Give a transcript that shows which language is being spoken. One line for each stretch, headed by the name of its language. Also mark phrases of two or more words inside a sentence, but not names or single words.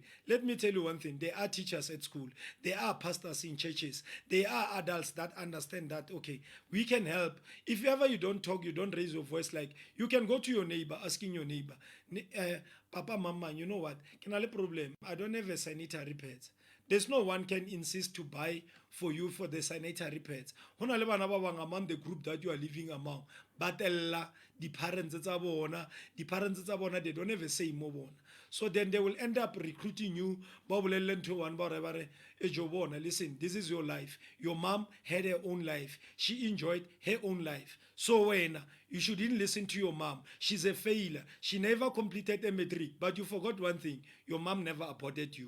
English: Let me tell you one thing, there are teachers at school, there are pastors in churches, there are adults that understand that, okay, we can help. If ever you don't talk, you don't raise your voice, like you can go to your neighbor, asking your neighbor, Papa, Mama, you know what, can I have a problem, I don't have a sanitary pads. There's no one can insist to buy for you for the sanitary pads.
Southern Sotho: Hona le bana ba bang
English: among the group that you are living among, but the parents
Southern Sotho: tsa bona,
English: they don't have a say
Southern Sotho: mo bona.
English: So then they will end up recruiting you. Listen, this is your life. Your mom had her own life. She enjoyed her own life. So when you shouldn't listen to your mom. She's a failure. She never completed a matric. But you forgot one thing. Your mom never aborted you.